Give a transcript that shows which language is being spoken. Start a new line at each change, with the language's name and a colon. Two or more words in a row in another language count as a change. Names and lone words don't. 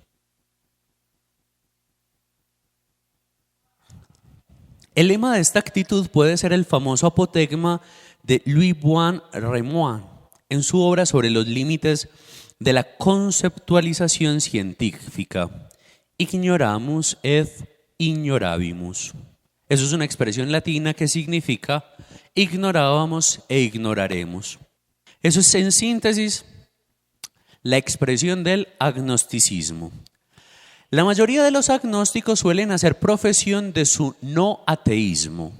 Spanish: El lema de esta actitud puede ser el famoso apotegma de Louis Boin-Remois en su obra sobre los límites de la conceptualización científica.
Latin: Ignoramus et ignorabimus.
Spanish: Eso es una expresión latina que significa ignorábamos e ignoraremos. Eso es en síntesis la expresión del agnosticismo. La mayoría de los agnósticos suelen hacer profesión de su no ateísmo.